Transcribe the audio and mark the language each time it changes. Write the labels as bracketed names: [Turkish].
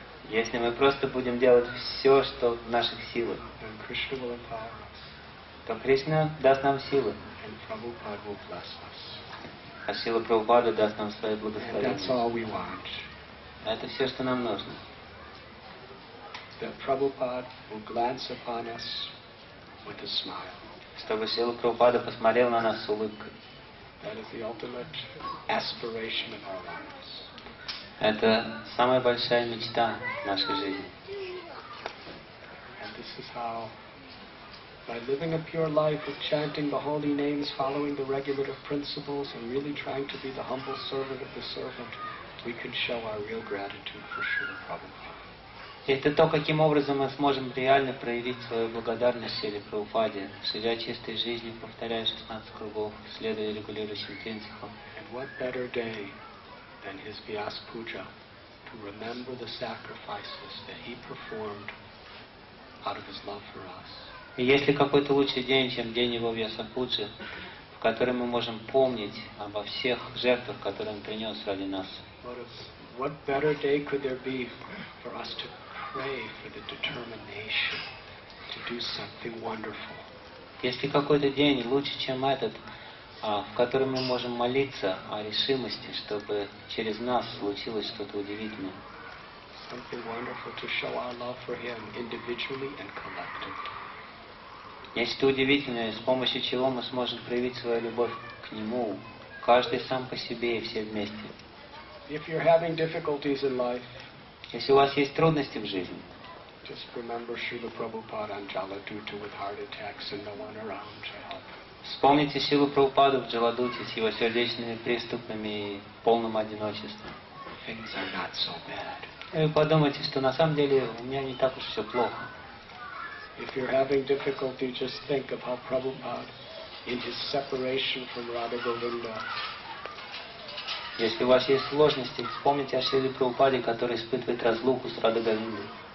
[Russian] Если мы просто будем делать все, что в наших силах, [English] then Krishna will empower us, [Russian] то Кришна даст нам силы, [English] and Prabhupada will bless us. [Russian] а Шрила Прабхупада даст нам свое [English] And [Russian] благословение. [English] that's all we want. [Russian] Это все, что нам нужно. [English] That Prabhupada will glance upon us with a smile. [Russian] Чтобы Шрила Прабхупада посмотрел на нас с улыбкой. [English] That is the ultimate aspiration of our lives. [Russian] Это самая большая мечта нашей жизни. [English] And this is how, by living a pure life of chanting the holy names, following the regulative principles, and really trying to be the humble servant of the servant, we can show our real gratitude for Srila Prabhupada. [Russian] Это то, каким образом мы сможем реально проявить свою благодарность Шриле Прабхупаде, живя чистой жизнью, повторяя 16 кругов, следуя регулирующим принципам. [English] And what better day than his Vyas Puja to remember the sacrifices that he performed out of his love for us. [Russian] И есть ли какой-то лучший день, чем день его Вьяса-пуджи, в который мы можем помнить обо всех жертвах, которые он принес ради нас? [English] What better day could there be for us to pray for the determination to do something wonderful? [Russian] Есть ли какой-то день лучше, чем этот, в котором мы можем молиться о решимости, чтобы через нас случилось что-то удивительное? [English] Something wonderful to show our love for him individually and collectively. [Russian] Нечто удивительное, с помощью чего мы сможем проявить свою любовь к нему, каждый сам по себе и все вместе. [English] If you're having difficulties in life, [Russian] если у вас есть трудности в жизни, [English] just remember Srila Prabhupada on Jaladuta with heart attacks and no one around to help. [Russian] Вспомните Шрилу Прабхупаду в Джаладуте с его сердечными приступами и полным одиночеством. [English] Things are not so bad. [Russian] И вы подумайте, что на самом деле у меня не так уж все плохо. [English] If you're having difficulty, just think of how Prabhupada, in his separation from Radha Govinda, [Russian] если у вас есть сложности, вспомните о Шриле Прабхупаде, который испытывает разлуку с Рада Говиндой.